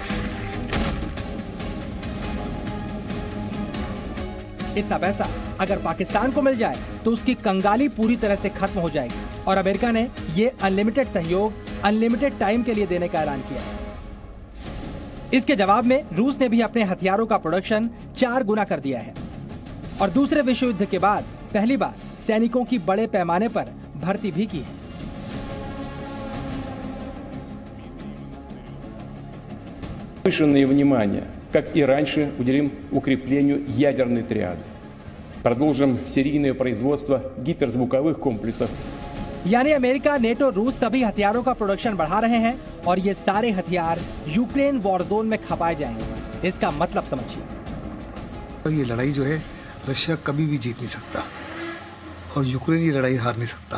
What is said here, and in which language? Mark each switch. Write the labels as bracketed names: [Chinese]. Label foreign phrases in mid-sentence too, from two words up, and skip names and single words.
[Hindi] इतना पैसा अगर पाकिस्तान को मिल जाए तो उसकी कंगाली पूरी तरह से खत्म हो जाएगी और अमेरिका ने ये अनलिमिटेड सहयोग [English] unlimited time [Hindi] के लिए देने का ऐलान किया। इसके जवाब में रूस ने भी अपने हथियारों का प्रोडक्शन 4 गुना कर दिया है और दूसरे विश्व युद्ध के बाद पहली बार सैनिकों की बड़े पैमाने पर भर्ती भी की है। [Russian] Повышенное внимание, как и раньше, уделим укреплению ядерной триады. Продолжим серийное производство гиперзвуковых комплексов. [Hindi] यानी अमेरिका, नेटो, रूस सभी हथियारों का प्रोडक्शन बढ़ा रहे हैं और ये सारे हथियार यूक्रेन [English] war zone [Hindi] में खपाए जाएंगे। इसका मतलब समझिए। ये लड़ाई जो है रशिया कभी भी जीत नहीं सकता और यूक्रेन ये लड़ाई हार नहीं सकता।